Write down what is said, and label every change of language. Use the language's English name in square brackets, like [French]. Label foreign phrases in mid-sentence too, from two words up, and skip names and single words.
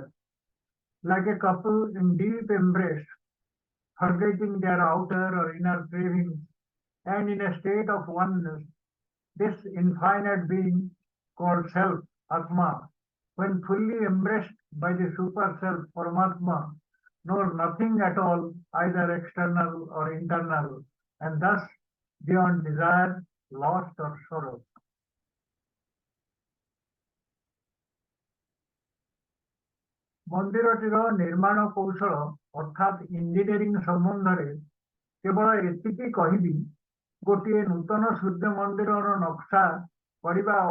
[English] Like a couple in deep embrace, forgetting their outer or inner cravings, and in a state of oneness, this infinite being called self, Atma, when fully embraced by the super self, Paramatma, knows nothing at all, either external or internal, and thus beyond desire, loss or sorrow. [Odia] ମନ୍ଦିରଟିର ନିର୍ମାଣ କୌଶଳ ଅର୍ଥାତ୍ ଇଞ୍ଜିନିୟରିଂ ସମ୍ବନ୍ଧରେ କେବଳ ଏତିକି କହିବି, ଗୋଟିଏ ନୂତନ ସୂର୍ଯ୍ୟ ମନ୍ଦିରର ନକ୍ସା କରିବା